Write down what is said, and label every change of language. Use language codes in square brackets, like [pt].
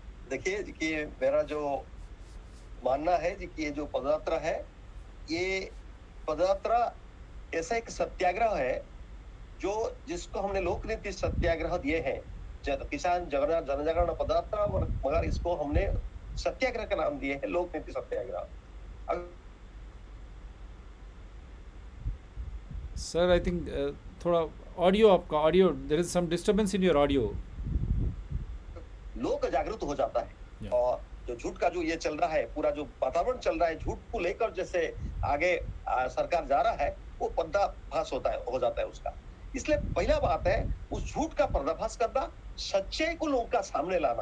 [hi] देखिए जी कि मेरा जो मानना है जी कि ये जो पदयात्रा है, ये पदयात्रा ऐसा एक सत्याग्रह है जो जिसको हमने लोकनीति सत्याग्रह दिए हैं, किसान जनजागरण पदयात्रा, मगर इसको हमने सत्याग्रह का नाम दिए है लोकनीति सत्याग्रह। [en] Sir, I think [hi] थोड़ा ऑडियो आपका audio, [en] there is some disturbance in your audio. [hi] लोग जागरूक हो जाता है। Yeah. और जो झूठ का जो ये चल रहा है, पूरा जो वातावरण चल रहा है, झूठ को लेकर जैसे आगे सरकार जा रहा है, वो पर्दाफाश हो जाता है उसका। इसलिए पहला बात है उस झूठ का पर्दाफाश करना, सच्चाई को लोगों का सामने लाना।